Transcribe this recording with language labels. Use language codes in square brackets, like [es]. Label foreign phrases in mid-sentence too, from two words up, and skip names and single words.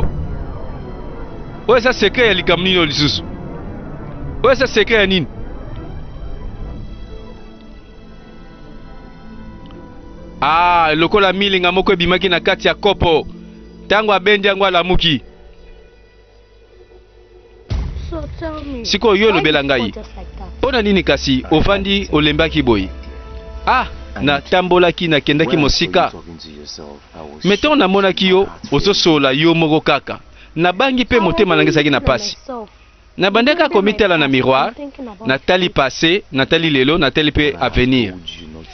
[ln] Oyo eza secret ya likambo nini lisusu? Oyo eza secret ya nini? Ah, lokola milinga moko ebimaki na kati ya kopo. Tango abendi yango alamuki. [en] So tell me. [ln] Siko yo lobela ngai. Pona nini kasi ofandi olembaki boy? Ah, na tambolaki na kendaki mosika. Meton na monaki yo ozosola yo moko kaka. Na bangi pe motema nangesaki na pasi. Na bandeka komitela na miroir, na tali passé, na tali lelo, na tali pe avenir.